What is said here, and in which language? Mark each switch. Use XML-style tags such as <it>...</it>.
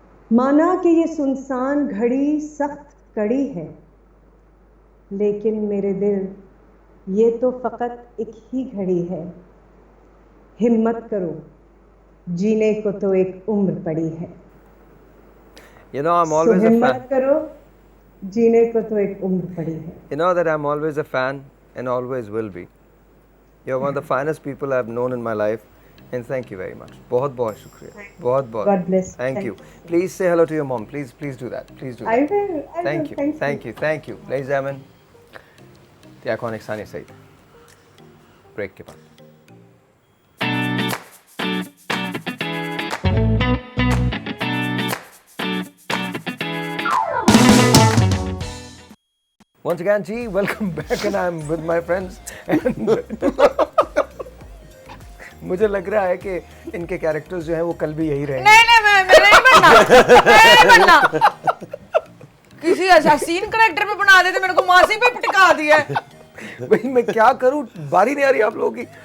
<hi>माना कि ये सुनसान घड़ी सख्त कड़ी है, लेकिन मेरे दिल ये तो फकत एक ही घड़ी है। हिम्मत करो, जीने को तो एक उम्र पड़ी है।</hi> <en>You know, I'm always</en> <hi>हिम्मत करो, जीने को तो एक उम्र पड़ी है।</hi> <en>You know that I'm always a fan and always will be. You're one of the finest people I've known in my life, and thank you very much.</en> <hi>बहुत बहुत शुक्रिया, बहुत बहुत.</hi> <en>God bless. Thank you. so much. Please say hello to your mom. Please do that. Please do I that. will. I will. Thank you. Thank Thank you. Thank you. Ladies and gentlemen, the iconic Sani Saeed.</en> <hi>Break के बाद.</hi> <en>Once again, G, welcome back, and I'm with my friends. And</en> <hi>मुझे लग रहा है कि इनके characters जो हैं वो कल भी यही रहेंगे. नहीं मैं नहीं बनना, मैं नहीं बनना. किसी असासीन करेक्टर पे बना देते, मेरे को मासी पे पटका दिया है. भाई मैं क्या करूं, बारी नहीं आ रही आप लोगों की.</hi>